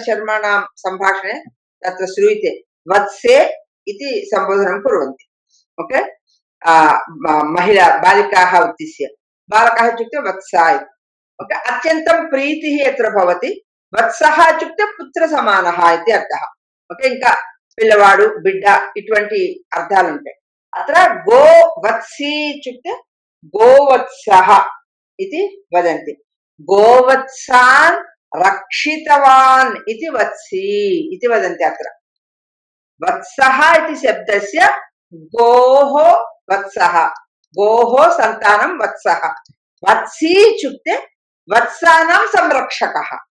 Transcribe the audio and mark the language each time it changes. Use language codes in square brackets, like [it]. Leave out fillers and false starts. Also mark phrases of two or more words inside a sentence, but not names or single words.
[sa] शर्माणां सम्भाषणे तत्र श्रूयते वत्से इति सम्बोधनं कुर्वन्ति ओके महिला बालिकाः उद्दिश्य बालकः इत्युक्ते वत्सा इति ओके अत्यन्तं प्रीतिः यत्र भवति वत्सः इत्युक्ते पुत्रसमानः इति अर्थः ओके [te] ఇంకా పిల్లవాడు బిడ్డ ఇటువంటి అర్థాలు ఉంటాయి [sa] అత్ర గో వత్సి ఇత్యుక్తే గోవత్సః इति वदन्ति गोवत्सान् रक्षितवान् इति वत्सी इति वदन्ति अत्र वत्सः इति शब्दस्य गोः वत्सः गोः सन्तानं वत्सः वत्सी इत्युक्ते वत्सानां संरक्षकः